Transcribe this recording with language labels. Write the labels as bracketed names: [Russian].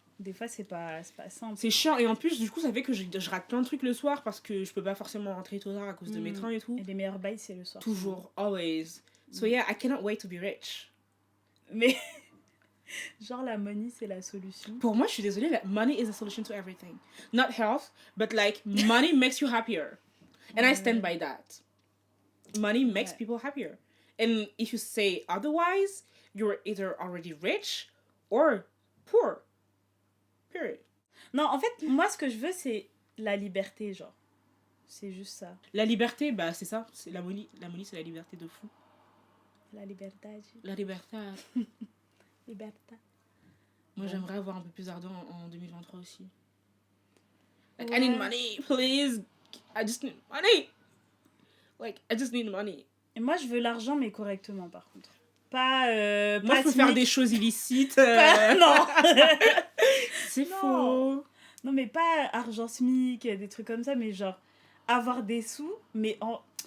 [French] Des fois, c'est pas simple. C'est chiant. Et en plus, du coup, ça fait que je rate plein de trucs le soir parce que je peux pas forcément rentrer tôt tard à cause de mes trains et tout. Et les meilleurs bails, c'est le soir. Toujours. [English] Always. So yeah, I cannot wait to be rich. [French] Mais... genre, la money, c'est la solution. Pour moi, je suis désolée, [English] money is the solution to everything. Not health, but like, money makes you happier. And I stand by that. Money makes people happier. And if you say otherwise, you're either already rich or poor. Period. [French] Non, en fait, moi, ce que je veux, c'est la liberté, genre. C'est juste ça. La liberté, bah, c'est ça. C'est la money, c'est la liberté de fou. La liberté. La liberté. Liberté. Moi, j'aimerais avoir un peu plus d'argent en 2023 aussi. [English] Like, I need money, please. I just need money. Like, I just need money. [French] Et moi, je veux l'argent, mais correctement, par contre. Pas moi, pas je peux faire des choses illicites. Non. C'est faux. Non, mais pas argent SMIC, des trucs comme ça, mais genre avoir des sous, mais en...